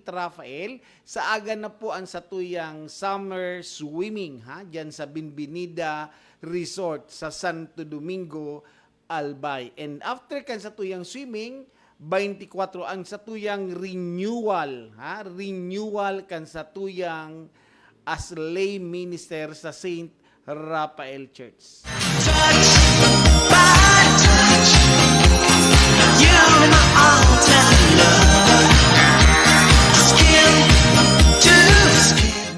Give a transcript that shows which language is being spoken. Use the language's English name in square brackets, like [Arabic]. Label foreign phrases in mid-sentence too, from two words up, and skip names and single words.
[Bikol] Raphael, sa aga na po ang satuyang [English] summer swimming [Bikol] diyan sa Binbinida Resort sa Santo Domingo, Albay. And after kan satuyang swimming, 24 ang satuyang renewal, renewal kan satuyang [English] as lay minister [Bikol] sa St. Raphael Church. [English] Touch by touch, you're my all-time love. Skin to skin.